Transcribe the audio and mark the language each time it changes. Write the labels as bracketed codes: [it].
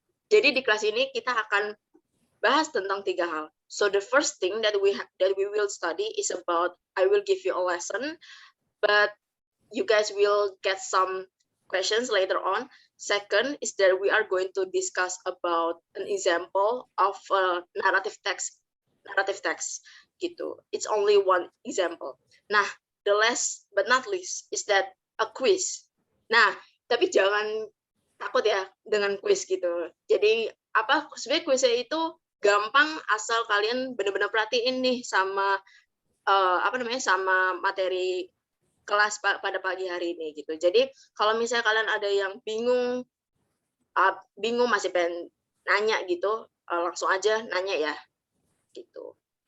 [id] Jadi di kelas ini kita akan bahas tentang 3 hal. [en] So the first thing that we will study is about, I will give you a lesson, but you guys will get some questions later on. Second is that we are going to discuss about an example of narrative text gitu. It's only one example. Nah, the last but not least is that a quiz. [id] Nah, tapi jangan takut ya dengan quiz gitu. Jadi sebenarnya kuisnya itu gampang asal kalian benar-benar perhatiin nih sama sama materi kelas pada pagi hari ini gitu. Jadi kalau misalnya kalian ada yang bingung masih pengen nanya gitu, langsung aja nanya ya gitu.